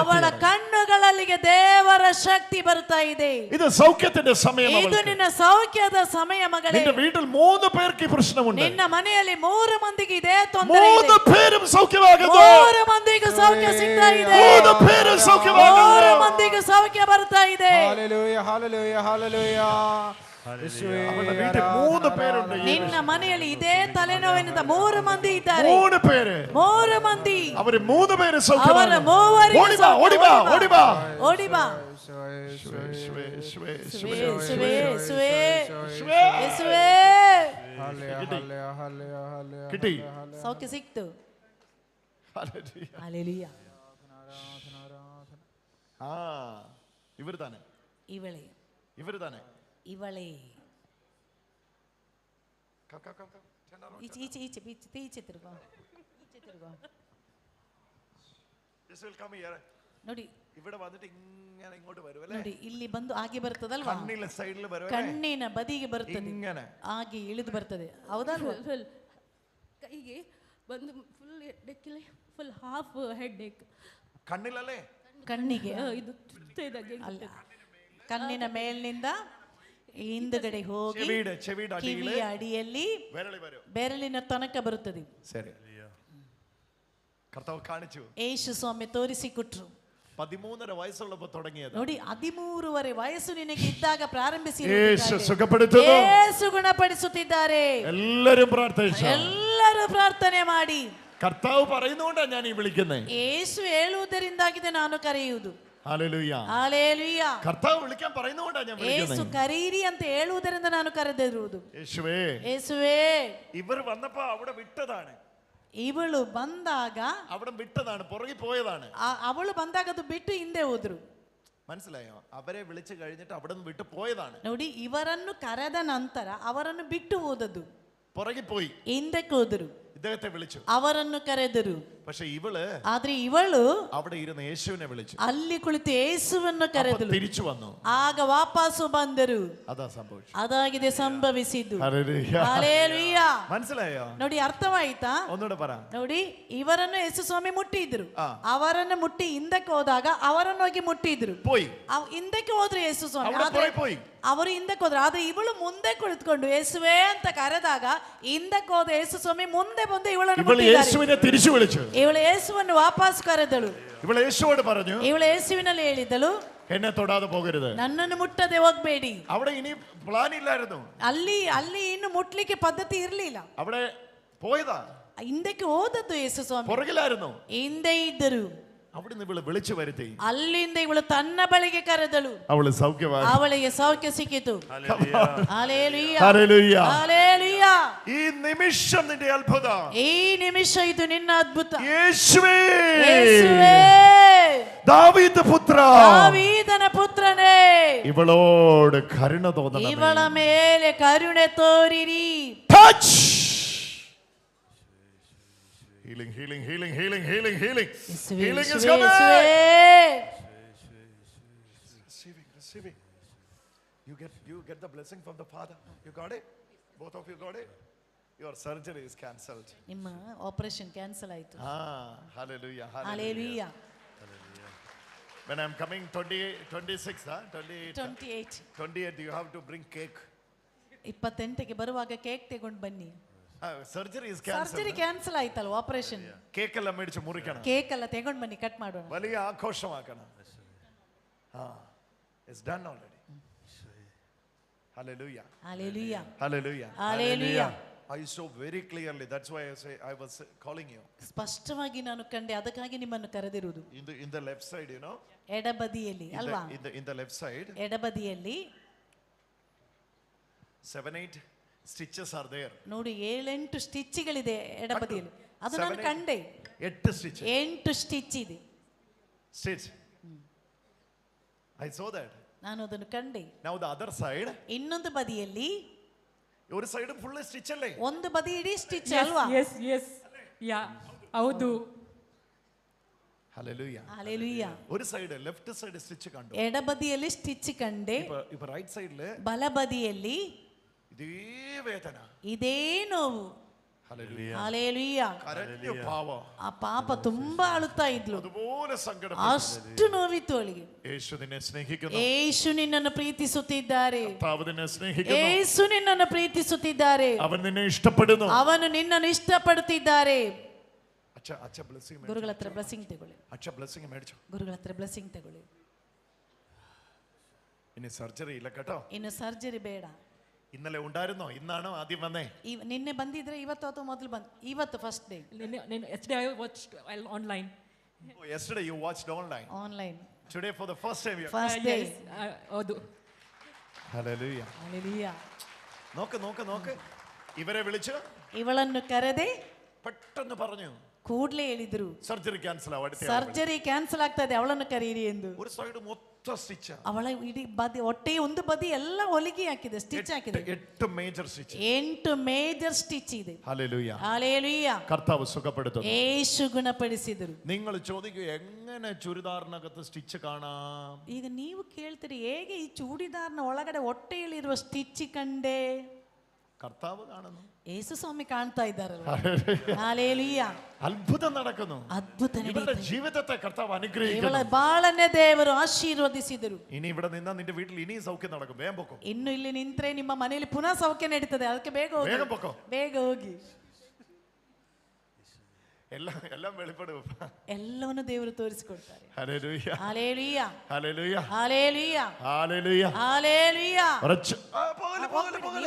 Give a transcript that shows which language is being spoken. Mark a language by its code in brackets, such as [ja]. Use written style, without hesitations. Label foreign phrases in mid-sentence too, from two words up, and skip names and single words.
[kn] ಅವಳ ಕಣ್ಣುಗಳಲ್ಲಿಗೆ ದೇವರ ಶಕ್ತಿ ಬರ್ತಾ ಇದೆ. [ml] ഇത് സൗഖ്യത്തിന്റെ സമയം. [kn] ಇದು ನಿನ್ನ ಸೌಖ್ಯದ ಸಮಯ ಮಗಳೇ. [ml] നിന്റെ വീട്ടിൽ 3 പേർക്ക് ഈ പ്രശ്നമുണ്ട്. [kn] ನಿನ್ನ ಮನೆಯಲ್ಲಿ 3 ಮಂದಿಗೆ ಇದೇ ತೊಂದರೆ ಇದೆ. [ml] 3 പേരും സൗഖ്യമാകുന്നു. [kn] 3 ಮಂದಿಗೆ ಸೌಖ್ಯ ಸಿಗ್ತಾ ಇದೆ. [ml] 3 പേരും സൗഖ്യമാകുന്നു. [kn] 3 ಮಂದಿಗೆ ಸೌಖ್ಯ ಬರ್ತಾ ಇದೆ. [ml] ഹല്ലേലൂയ, ഹല്ലേലൂയ, ഹല്ലേലൂയ. അവളുടെ വീട്ടിൽ 3 പേരുണ്ട്. [kn] ನಿನ್ನ ಮನೆಯಲ್ಲಿ ಇದೇ ತಲೆನೋವಿನಿಂದ 3 ಮಂದಿ ಇದ್ದಾರೆ. [ml] 3 പേര്. [kn] 3 ಮಂದಿ. [ml] അവര് 3 പേര് സൗഖ്യമാണ്. [kn] ಅವರ ಮೂವರಿಗೆ [ml] ഓടിവാ, ഓടിവാ, ഓടിവാ. [kn] ಓಡಿಬಾ. [ml] കിട്ടി. [kn] ಸೌಖ್ಯ ಸಿಕ್ತು. [ml] ഹല്ലേലൂയ. ആ, ഇവര് തന്നെ, [kn] ಇವಳೇ, [ml] ഇവര് തന്നെ, [kn] ಇವಳೇ. ಈಚೆ ಈಚೆ ಈಚೆ ಈಚೆ ತಿರುಗೋ, ಈಚೆ ತಿರುಗೋ. ನೋಡಿ, [ml] ഇവിടെ വന്നിട്ട് ഇങ്ങനെ ഇങ്ങോട്ട് വരും അല്ലേ? [kn] ನೋಡಿ ಇಲ್ಲಿ ಬಂದು ಆಗಿ ಬರ್ತದಲ್ವಾ? [ml] കണ്ണിലെ സൈഡിൽ വരും, [kn] ಕಣ್ಣಿನ ಬದಿಗೆ ಬರ್ತದೆ, [ml] ഇങ്ങനെ [kn] ಆಗಿ ಇಳಿದು ಬರ್ತದೆ, ಹೌದಲ್ವಾ? ಕೈಗೆ ಬಂದು ಫುಲ್ ಹೆಡ್ಡೇಕಿಲ್ಲ, [en] full half headache. [ml] കണ്ണിലല്ലേ? [kn] ಕಣ್ಣಿಗೆ ಇದು ಚುಚ್ಚುತ್ತಾ ಇದ್ದಾಗೆ ಅಲ್ಲ, ಕಣ್ಣಿನ ಮೇಲಿನಿಂದ ಹಿಂದುಗಡೆ ಹೋಗಿ [ml] ചെവിയുടെ [kn] ಕಿವಿಯ ಅಡಿಯಲ್ಲಿ ಬೆರಳಿನ ತನಕ ಬರುತ್ತದೆ. ಸರಿ, [ml] കർത്താവ് കാണിച്ചു. [kn] ಯೇಸು ಸ್ವಾಮಿ ತೋರಿಸಿಕೊಟ್ರು. [ml] 13.5 വയസ്സുള്ളപ്പോ തുടങ്ങിയത്. [kn] ನೋಡಿ, 13 ವಯಸ್ಸು ನಿನಗೆ ಇದ್ದಾಗ ಪ್ರಾರಂಭಿಸಿ [ml] യേശു സുഖപ്പെടുത്തുന്നു. [kn] ಯೇಸು ಗುಣಪಡಿಸುತ್ತಿದ್ದಾರೆ. [ml] എല്ലാവരും പ്രാർത്ഥിച്ചു, [kn] ಎಲ್ಲರೂ ಪ್ರಾರ್ಥನೆ ಮಾಡಿ. [ml] കർത്താവ് പറയുന്നോണ്ടാണ് ഞാൻ ഈ വിളിക്കുന്നത്. [kn] ಯೇಸು ಹೇಳುವುದರಿಂದಾಗಿದೆ ನಾನು ಕರೆಯುವುದು. [ml] ഹല്ലേലൂയ, ഹല്ലേലൂയ. കർത്താവ് വിളിക്കാൻ പറയുന്നോണ്ടാണ് ഞാൻ വിളിക്കുന്നത്. [kn] ಯೇಸು ಕರೀರಿ ಅಂತ ಹೇಳುವುದರಿಂದ ನಾನು ಕರೆದಿರುವುದು. [ml] യേശുവേ, [kn] ಯೇಸುವೇ. [ml] ഇവർ വന്നപ്പോ അവിടെ വിട്ടതാണ്. [kn] ಇವಳು ಬಂದಾಗ [ml] അവിടെ വിട്ടതാണ്, പുറകെ പോയതാണ്. [kn] ಅವಳು ಬಂದಾಗ ಅದು ಬಿಟ್ಟು ಹಿಂದೆ ಹೋದ್ರು. [ml] മനസ്സിലായോ? അവരെ വിളിച്ചു കഴിഞ്ഞിട്ട് അവിടെ നിന്ന് വിട്ടു പോയതാണ്. [kn] ನೋಡಿ, ಇವರನ್ನು ಕರೆದ ನಂತರ ಅವರನ್ನು ಬಿಟ್ಟು ಹೋದದ್ದು, [ml] പുറകെ പോയി, [kn] ಹಿಂದಕ್ಕೆ ಹೋದರು. [ml] ഇദ്ദേഹത്തെ വിളിച്ചു, [kn] ಅವರನ್ನು ಕರೆದರು. [ml] പക്ഷെ ഇവള് [kn] ಆದ್ರೆ ಇವಳು [ml] അവിടെ ഇരുന്ന് യേശുവിനെ വിളിച്ചു, [kn] ಅಲ್ಲಿ ಕುಳಿತು ಯೇಸುವನ್ನು ಕರೆದಳು. [ml] തിരിച്ചു വന്നു, [kn] ಆಗ ವಾಪಸ್ಸು ಬಂದರು. [ml] അതാ സംഭവിച്ചു. [kn] ಅದಾಗಿದೆ ಸಂಭವಿಸಿದ್ದು. [ml] ഹല്ലേലൂയ, [kn] ಹಲ್ಲೆಲೂಯ. [ml] മനസ്സിലായോ? [kn] ನೋಡಿ, ಅರ್ಥವಾಯ್ತಾ? [ml] ഒന്നുകൂടെ പറ. [kn] ನೋಡಿ, ಇವರನ್ನು ಯೇಸು ಸ್ವಾಮಿ ಮುಟ್ಟಿದ್ರು. ಅವರನ್ನು ಮುಟ್ಟಿ ಹಿಂದಕ್ಕೆ ಹೋದಾಗ ಅವರನ್ನು ಹೋಗಿ ಮುಟ್ಟಿದ್ರು. [ml] പോയി, [kn] ಹಿಂದಕ್ಕೆ ಹೋದ್ರು ಯೇಸು ಸ್ವಾಮಿ. [ml] പോയി, [kn] ಅವರು ಹಿಂದಕ್ಕೆ ಹೋದ್ರು. ಆದ್ರೆ ಇವಳು ಮುಂದೆ ಕುಳಿತುಕೊಂಡು ಯೇಸುವೇ ಅಂತ ಕರೆದಾಗ ಹಿಂದಕ್ಕೆ ಹೋದ ಯೇಸು ಸ್ವಾಮಿ ಮುಂದೆ ಬಂದು ಇವಳನ್ನು [ml] യേശുവിനെ തിരിച്ചു വിളിച്ചു. [kn] ಇವಳು ಯೇಸುವನ್ನು ವಾಪಸ್ ಕರೆದಳು. [ml] ಇವಳು യേശുവോട് പറഞ്ഞു, [kn] ಇವಳು ಯೇಸುವಿನಲ್ಲಿ ಹೇಳಿದಳು, [ml] എന്നെ തൊടാതെ പോകരുത്. [kn] ನನ್ನನ್ನು ಮುಟ್ಟದೆ ಹೋಗ್ಬೇಡಿ. [ml] അവിടെ ഇനി പ്ലാൻ ഇല്ലായിരുന്നു. [kn] ಅಲ್ಲಿ ಇನ್ನು ಮುಟ್ಲಿಕ್ಕೆ ಪದ್ಧತಿ ಇರಲಿಲ್ಲ. [ml] അവിടെ പോയതാ, [kn] ಹಿಂದಕ್ಕೆ ಹೋದದ್ದು ಯೇಸು ಸ್ವಾಮಿ. [ml] പുറകിലായിരുന്നു. [kn] ಹಿಂದೆ ಇದ್ದರು. [ml] അവിടുന്ന് ഇവള് വിളിച്ചു വരുത്തി. [kn] ಅಲ್ಲಿಂದ ಇವಳು ತನ್ನ ಬಳಿಗೆ ಕರೆದಳು. [ml] അവള് സൗഖ്യമായി. [kn] ಅವಳಿಗೆ ಸೌಖ್ಯ ಸಿಕ್ಕಿತು. ಹಲ್ಲೆಲೂಯ, [ml] ഹല്ലേലൂയ, [kn] ಹಲ್ಲೆಲೂಯ. [ml] ഈ നിമിഷം നിന്റെ അത്ഭുതം. [kn] ಈ ನಿಮಿಷ ಇದು ನಿನ್ನ ಅದ್ಭುತ. [ml] യേശുവേ, [kn] ಯೇಸುವೇ, [ml] ദാവീദ് പുത്ര, [kn] ದಾವೀದನ ಪುತ್ರನೇ, [ml] ഇവളോട് കരുണ തോന്നണം. [kn] ಇವಳ ಮೇಲೆ ಕರುಣೆ ತೋರಿರಿ. [ml] ടച്ച്. [en] Healing, healing, healing, healing, healing, healing. Healing is coming. Receiving. You get the blessing from the Father. You got it? Both of you got it? Your surgery is cancelled. [kn] ನಿಮ್ಮ [en] operation cancel [kn] ಆಯಿತು. [en] Hallelujah. [kn] ಹಲ್ಲೆಲೂಯ. [en] When I'm coming 26, 28 28, you have to bring cake. [kn] 28ಗೆ ಬರುವಾಗ ಕೇಕ್ ತಗೊಂಡು ಬನ್ನಿ. [en] Surgery is [kn] ಸರ್ಜರಿ [en] cancelled. [kn] ಕ್ಯಾನ್ಸಲ್ ಆಯ್ತಲ್ವ, ಆಪರೇಷನ್. [ml] കേക്ക് എല്ലാം മേടിച്ച് മുറിക്കണം. [kn] ಕೇಕ್ ಎಲ್ಲ ತಗೊಂಡು ಬನ್ನಿ, ಕಟ್ ಮಾಡೋಣ. [ml] വലിയ ആഘോഷമാക്കണം. [en] It's done already. Hallelujah. Hallelujah. Hallelujah. Hallelujah. I saw very clearly. That's why I was calling you. [kn] ಸ್ಪಷ್ಟವಾಗಿ ನಾನು ಕಂಡೆ, ಅದಕ್ಕಾಗಿ ನಿಮ್ಮನ್ನು ಕರೆದಿರುವುದು. [en] In the left side, you know. [kn] ಎಡಬದಿಯಲ್ಲಿ ಅಲ್ವಾ? [en] In the left side. [kn] ಎಡಬದಿಯಲ್ಲಿ [en] 7-8 stitches are there. [kn] ನೋಡಿ 7-8 ಸ್ಟಿಚ್ಗಳಿದೆ ಎಡಬದಿಯಲ್ಲಿ. ಅದು ನಾನು 7-8 ಕಂಡೆ. [en] 8 stitches. [kn] 8 ಸ್ಟಿಚ್ ಇದೆ. [en] Stitch. I saw that. [kn] ನಾನು ಅದನ್ನು ಕಂಡೆ. [en] Now the other side. [kn] ಇನ್ನೊಂದು ಬದಿಯಲ್ಲಿ [ml] ഒരു സൈഡ് [en] full stitch [ml] അല്ലേ? [kn] ಒಂದು ಬದಿ ಇಡೀ ಸ್ಟಿಚ್ ಅಲ್ವಾ? [en] yes ya ಹೌದು. Hallelujah. Hallelujah. [ml] ഒരു സൈഡ് [en] left side [ml] സ്റ്റിച്ച് കണ്ടു. [kn] ಎಡಬದಿಯಲ್ಲಿ ಸ್ಟಿಚ್ ಕಂಡೆ. [ml] ഇപ്പോ [en] right side [kn] ಬಲಬದಿಯಲ್ಲಿ [ml] ഇതേ വേദന, [kn] ಇದೇ ನೋವು. [en] Hallelujah. Hallelujah. [ml] കരഞ്ഞു പാവം. [kn] ಆ ಪಾಪ ತುಂಬಾ ಅಳುತ್ತಾ ಇದ್ಲು, [ml] അതുപോലെ സങ്കടം. [kn] ಅಷ್ಟು ನೋವಿತ್ತು ಅವಳಿಗೆ. [ml] യേശു നിന്നെ സ്നേഹിക്കുന്നു. [kn] ಯೇಸು ನಿನ್ನನ್ನು ಪ್ರೀತಿಸುತ್ತಿದ್ದಾರೆ. [ml] കർത്താവ് നിന്നെ സ്നേഹിക്കുന്നു. [kn] ಯೇಸು ನಿನ್ನನ್ನು ಪ್ರೀತಿಸುತ್ತಿದ್ದಾರೆ. [ml] അവൻ നിന്നെ ഇഷ്ടപ്പെടുന്നു. [kn] ಅವನು ನಿನ್ನನ್ನು ಇಷ್ಟಪಡುತ್ತಿದ್ದಾರೆ. [ml] അച്ഛ ബ്ലെസ്സിംഗ് [kn] ಗುರುಗಳ ಹತ್ರ ಬ್ಲೆಸ್ಸಿಂಗ್ ತಗೊಳ್ಳಿ. [ml] അച്ഛ ബ്ലെസ്സിംഗ് മേടിച്ചു. [kn] ಗುರುಗಳ ಹತ್ರ ಬ್ಲೆಸ್ಸಿಂಗ್ ತಗೊಳ್ಳಿ. [ml] ഇനി സർജറി ഇല്ല കേട്ടോ. [kn] ಇನ್ನು ಸರ್ಜರಿ ಬೇಡ. [ml] ഇന്നലെ ഉണ്ടായിരുന്നോ? ഇന്നാണോ ആദ്യം വന്നേ? [kn] ನಿನ್ನೆ ಬಂದಿದ್ರೆ ಇವತ್ತು ಅಥವಾ ಮೊದಲು ಬಂದು? ಇವತ್ತು [en] first day. yesterday I watched online. Oh, yesterday you watched online. ಆನ್ಲೈನ್. Today for the first time you. first day. [kn] ಹೌದು. [en] Hallelujah. Hallelujah. [ml] നോക്ക് ഇവരെ വിളിച്ചു [kn] ಇವಳನ್ನು ಕರೆದೆ [ml] പെട്ടെന്ന് പറഞ്ഞു, [kn] ಕೂಡಲೇ ಹೇಳಿದ್ರು [en] surgery cancel [ml] ആവും. [en] surgery cancel [kn] ಆಗ್ತಾ ಇದೆ, ಅವಳನ್ನು ಕರೀರಿ ಎಂದು. [ml] ഒരു സൈഡ് മൊത്തം സ്റ്റിച്ച്. [kn] ಅವಳ ಇಡೀ ಬದಿ, ಹೊಟ್ಟೆ ಒಂದು ಬದಿ ಎಲ್ಲ ಹೊಲಿಗೆ ಹಾಕಿದೆ, ಸ್ಟಿಚ್ ಹಾಕಿದೆ. [ml] 8 [en] major stitch. [kn] 8 [en] major stitch [kn] ಇದೆ. [ml] ഹല്ലേലൂയ. ഹല്ലേലൂയ. കർത്താവ് സുഖപ്പെടുത്തുന്നു. [kn] യേശു ಗುಣಪಡಿಸಿದರು. [ml] നിങ്ങൾ ചോദിക്കൂ, എങ്ങനെ ചുരിദാറിനകത്ത് സ്റ്റിച്ച് കാണാം? [kn] ಈಗ ನೀವು ಕೇಳ್ತೀರಿ, ಹೇಗೆ ಈ ಚೂಡಿದಾರ್ನ ಒಳಗಡೆ ಹೊಟ್ಟೆಯಲ್ಲಿರುವ ಸ್ಟಿಚ್ ಕಂಡೆ? [ml] കർത്താവ് കാണുന്നു. [kn] യേശു സ്വാമി ಕಾಣ್ತಾ ಇದ್ದಾರಲ್ಲ. ಹಲ್ಲೆಲೂಯಾ. [ml] അത്ഭുതം നടക്കുന്നു. [kn] ಅದ್ಭುತ [ml] ഇവരുടെ ജീവിതത്തെ കർത്താവ് അനുഗ്രഹിക്കുന്നു. [kn] ಇವಳ ಬಾಳನ್ನೇ ದೇವರು ಆಶೀರ್ವದಿಸಿದರು. [ml] ഇനി ഇവിടെ നിന്നാ നിന്റെ വീട്ടിൽ ഇനിയും സൗഖ്യം നടക്കും. വേഗം പൊക്കോ. [kn] ಇನ್ನು ಇಲ್ಲಿ ನಿಂತ್ರೆ ನಿಮ್ಮ ಮನೆಯಲ್ಲಿ ಪುನಃ ಸೌಖ್ಯ ನಡೀತದೆ, ಅದಕ್ಕೆ ಬೇಗ ಹೋಗಿ. [ml] വേഗം പൊക്കോ. [kn] ಬೇಗ ಹೋಗಿ. [ml] എല്ലാം വെളിപ്പെടും. [kn] ಎಲ್ಲವನ್ನು ದೇವರು ತೋರಿಸಿಕೊಡ್ತಾರೆ. [ml] ഹല്ലേലൂയ. ഹല്ലേലൂയ. ഹല്ലേലൂയ. ഹല്ലേലൂയ. ഹല്ലേലൂയ. ഹല്ലേലൂയ. പോകല്ലേ.